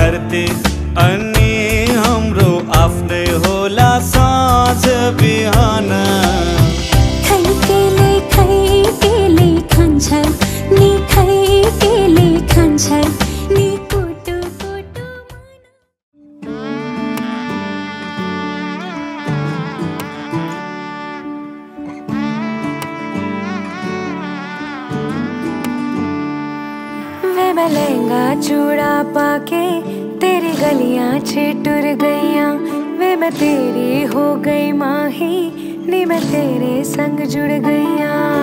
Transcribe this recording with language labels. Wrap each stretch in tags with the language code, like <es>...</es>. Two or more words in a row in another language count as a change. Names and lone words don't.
<ne>राते अनि हाम्रो आफ्नै होला साँझ बिहान खैकेले खान्छ नि खैकेले खान्छ नि कुटु कुटु</ne> <pa>ਵੇ ਮੈਂ ਲਹਿੰਗਾ ਚੂੜਾ ਪਾਕੇ ਤੇਰੀ ਗਲੀਆਂ ਛਿਟੁਰ ਗਈਆਂ ਵੇ ਮੈਂ ਤੇਰੀ ਹੋ ਗਈ ਮਾਹੀ ਨੀ ਮੈਂ ਤੇਰੇ ਸੰਗ ਜੁੜ ਗਈਆਂ</pa>